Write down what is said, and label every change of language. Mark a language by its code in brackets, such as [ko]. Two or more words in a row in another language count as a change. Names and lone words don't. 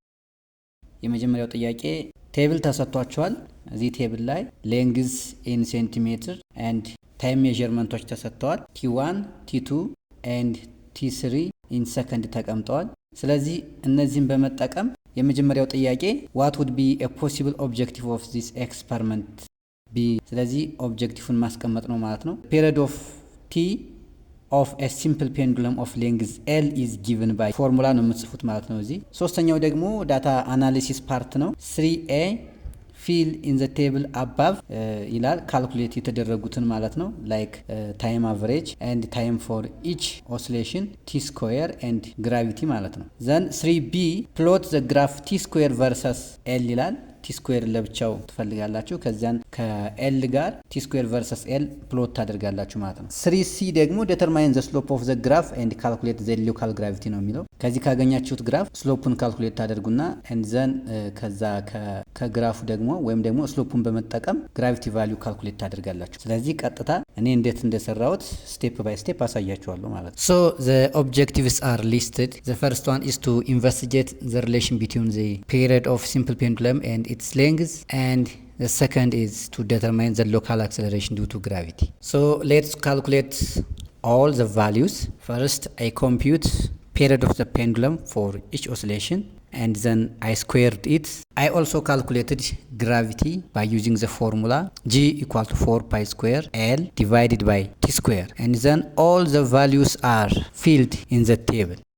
[am] የመጀመሪያው ጥያቄ ቴብል ተሰጥቷቸዋል። እዚህ ቴብል ላይ [en] length in centimeter and time measurements [am] ተሰጥተዋል። T1 T2 [en] and T3 in second [am] ተቀምጠዋል። ስለዚህ እነዚህን በመጠቀም የመጀመሪያው ጥያቄ [en] what would be a possible objective of this experiment be። [am] ስለዚህ ኦብጀክቲቭን ማስቀመጥ ነው ማለት ነው። [en] period of T of a simple pendulum of length L is given by [am] ፎርሙላ ነው የምትጽፉት ማለት ነው። እዚህ ሶስተኛው ደግሞ [en] data analysis part [am] ነው። [en] 3A fill in the table above [am] ይላል ካልኩሌት የተደረጉትን ማለት ነው። [en] like time average and time for each oscillation t square and gravity [am] ማለት ነው። [en] then 3B plot the graph t square versus L [am] ይላል። ቲ ስኩዌር ለብቻው ትፈልጋላችሁ። ከዚያን ከኤል ጋር [en] t square versus L plot [am] ታደርጋላችሁ ማለት ነው። [en] 3C ደግሞ determine the slope of the graph and calculate the local gravity [am] ነው የሚለው። ከዚህ ካገኛችሁት ግራፍ ስሎፑን ካልኩሌት ታደርጉና [en] and then [am] ከዛ ከግራፉ ደግሞ ወይም ደግሞ ስሎፑን በመጠቀም [en] gravity value [am] ካልኩሌት ታደርጋላችሁ። ስለዚህ ቀጥታ እኔ እንዴት እንደሰራሁት [en] step by step [am] አሳያችኋለሁ ማለት ነው። [en] so the objectives are listed the first one is to investigate the relation between the period of simple pendulum and its length, and the second is to determine the local acceleration due to gravity. So let's calculate all the values. First I compute period of the pendulum for each oscillation and then I squared it. I also calculated gravity by using the formula G equal to 4 pi square L divided by T square, and then all the values are filled in the table.